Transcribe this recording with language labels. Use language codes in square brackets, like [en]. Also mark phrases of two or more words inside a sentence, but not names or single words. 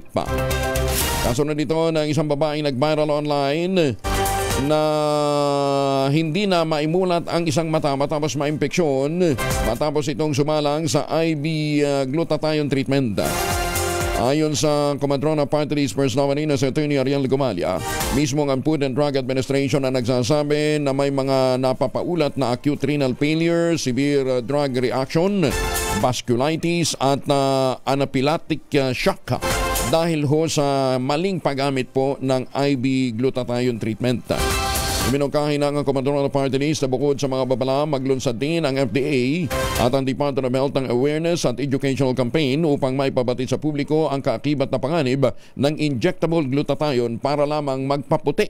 [tl] Kasunod nito ng isang babaeng nag-viral online na hindi na maimulat ang isang mata matapos maimpeksyon matapos itong sumalang sa IV [en] glutathione treatment. [tl] Ayon sa Comadrona Party List First Nominee na si Atty. Ariel Gumalia, mismo ang Food and Drug Administration na nagsasabi na may mga napapaulat na [en] acute renal failure, severe drug reaction, vasculitis at anaphylactic shock [tl] dahil ho sa maling paggamit po ng IV [en] glutathione treatment. [tl] Minungkahi ng Komandoran ng Party List na bukod sa mga babala, maglunsad din ang FDA at ang Department of Health ng awareness at [en] educational campaign [tl] upang maipabatid sa publiko ang kaakibat na panganib ng [en] injectable glutathione [tl] para lamang magpaputi.